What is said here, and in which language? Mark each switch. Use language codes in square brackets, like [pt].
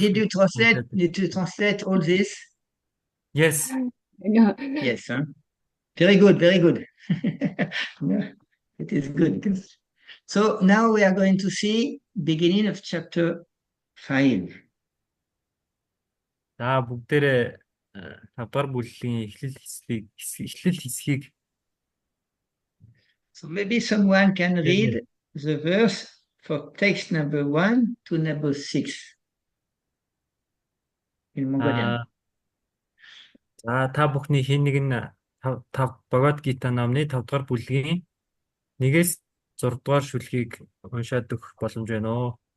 [en] Did you translate all this? Yes. Yes, huh? Very good, very good. Yeah, it is good. So now we are going to see beginning of chapter 5. [mn] За бүгдээрээ 5 дугаар бүлгийн эхлэл хэсгийг [en] So maybe someone can read the verse for text number 1 to number 6 in Mongolian. [mn] За та бүхний хэн нэг нь Бхагавад Гита номны 5 дугаар бүлгийн 1-6 дугаар шүлгийг уншаад өгөх боломж байна уу?